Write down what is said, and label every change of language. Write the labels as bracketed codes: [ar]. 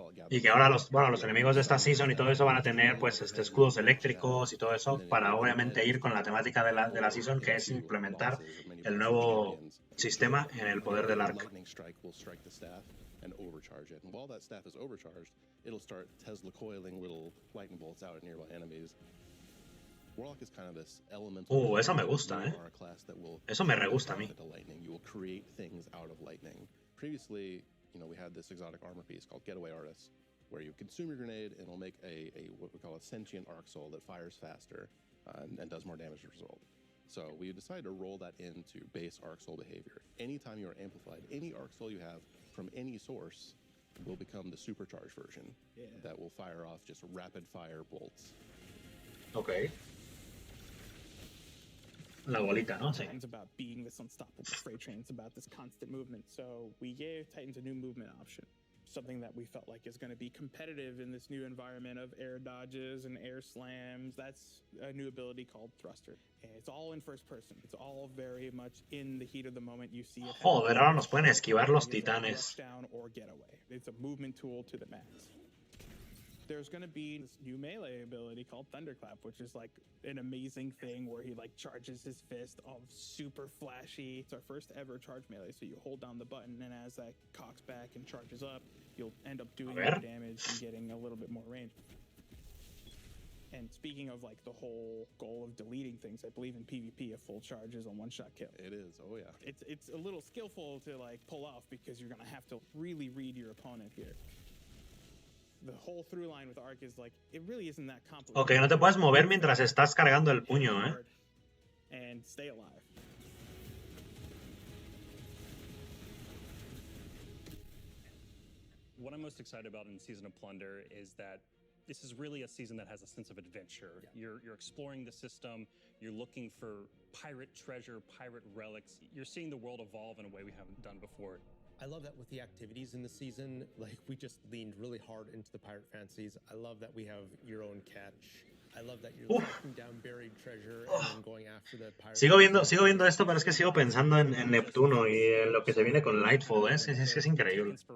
[es] Y que ahora los enemigos de esta season y todo eso van a tener pues escudos eléctricos y todo eso para obviamente ir con la temática de la season, que es implementar el nuevo sistema en el poder del Arc. [en] And overcharge it. And while that staff is overcharged, it'll start Tesla coiling little lightning bolts out at nearby enemies. Warlock is kind of this elemental. [es] Eso me gusta, Eso me re gusta a mí. [en] You will create things out of lightning. Previously, we had this exotic armor piece called Getaway Artist, where you consume your grenade and it'll make a what we call a sentient arc soul that fires faster and does more damage as a result. So we decided to roll that into base arc soul behavior. Anytime you are amplified, any arc soul you have from any source will become the supercharged version that will fire off just rapid fire bolts. Okay. [es] La bolita, ¿no? Sí. [en] It's about being this unstoppable freight train. It's about this constant movement. So we gave Titans a new movement option. Something that we felt like is going to be competitive in this new environment of air dodges and air slams. That's a new ability called Thruster. And it's all in first person. It's all very much in the heat of the moment. You see it. [es] Joder, ahora nos pueden esquivar los titanes. [en] Down or getaway. It's a movement tool to the max. There's going to be this new melee ability called Thunderclap, which is like an amazing thing where he like charges his fist, all super flashy. It's our first ever charge melee, so you hold down the button, and as that cocks back and charges up, you'll end up doing more damage and getting a little bit more range. And speaking of like the whole goal of deleting things, I believe in PvP a full charge is a one-shot kill. It is, oh yeah. It's a little skillful to like pull off because you're going to have to really read your opponent here. The whole through line with Arc is like, it really isn't that complicated. [es] Ok, no te puedes mover mientras estás cargando el puño, [en] And stay alive. What I'm most excited about in Season of Plunder is that this is really a season that has a sense of adventure. Yeah. You're exploring the system, you're looking for pirate treasure, pirate relics. You're seeing the world evolve in a way we haven't done before. I love that with the activities in the season, like we just leaned really hard into the pirate fantasies. I love that we have your own catch. I love that you're tracking down buried treasure and then going after the pirate. [es] Sigo viendo esto, pero es que sigo pensando en Neptuno y en lo que se viene con Lightfall, es increíble.